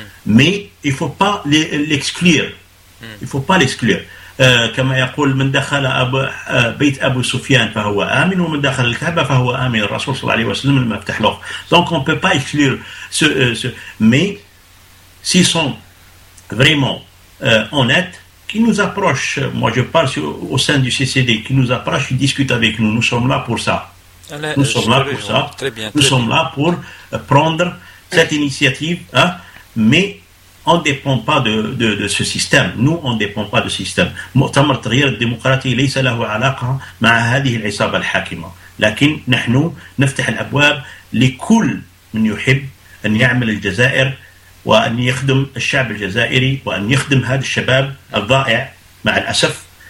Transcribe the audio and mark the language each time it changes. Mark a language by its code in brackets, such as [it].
[fr] Mais il ne faut pas l'exclure. Il ne faut pas l'exclure. [ar] كما يقول من دخل أبو بيت أبو سفيان فهو آمن ومن دخل الكعبة فهو آمن. الرسول صلى الله عليه وسلم لما فتح له. [fr] Donc on ne peut pas exclure ce. Mais s'ils sont vraiment honnêtes, qui nous approche, moi je parle au sein du CCD, qui nous approche, qui discute avec nous, nous sommes là pour ça. Nous sommes là pour ça. Nous sommes là pour prendre cette initiative, hein? Mais on ne dépend pas de ce système. Nous, on ne dépend pas de ce système. [ar] مؤتمر تغيير الديمقراطية ليس له علاقة مع هذه العصابة الحاكمة. لكن نحن نفتح الأبواب لكل من يحب أن يعمل الجزائر وأن يخدم الشعب الجزائري وأن يخدم هذا الشباب الضائع مع الأسف.